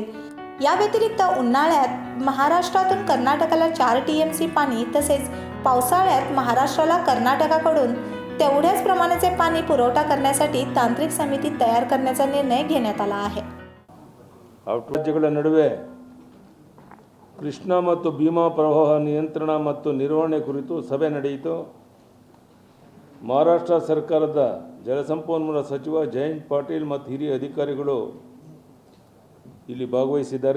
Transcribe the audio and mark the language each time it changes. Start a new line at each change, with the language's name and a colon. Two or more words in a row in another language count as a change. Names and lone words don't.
Marathi: या व्यतिरिक्त उन्हाळ्यात महाराष्ट्रातून कर्नाटकाला 4 TMC पाणी तसेच पावसाळ्यात महाराष्ट्राला कर्नाटकाकडून तेवढ्याच प्रमाणाचे पाणी पुरवठा करण्यासाठी तांत्रिक समिती तयार करण्याचा निर्णय घेण्यात आला आहे।
Kannada: राज्यಗಳ ನಡುವೆ ಕೃಷ್ಣಾ ಮತ್ತು ಭೀಮಾ ಪ್ರವಾಹ ನಿಯಂತ್ರಣ ಮತ್ತು ನಿರ್ವಹಣೆ ಕುರಿತು ಸಭೆ ನಡೆಯಿತು। ಮಹಾರಾಷ್ಟ್ರ ಸರ್ಕಾರದ ಜಲಸಂಪನ್ಮೂಲ ಸಚಿವ ಜಯಂತ್ ಪಾಟೀಲ್ ಮತ್ತು ಹಿರಿಯ ಅಧಿಕಾರಿಗಳು ಇಲ್ಲಿ ಭಾಗವಹಿಸಿದ್ದಾರೆ।